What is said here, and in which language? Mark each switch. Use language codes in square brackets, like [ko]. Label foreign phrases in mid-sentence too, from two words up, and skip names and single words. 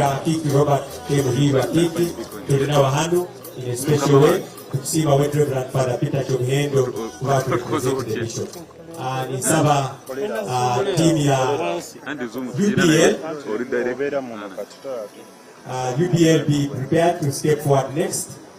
[en] Akiki Robert Kemuhiwa Akiki, [ttj] tulinawa hano [en] in a special way, tukusima Right Reverend Father Peter Chomhendo, who are representing the Bishop. [ttj] Nisaba team ya UBL [en] be prepared to step forward next.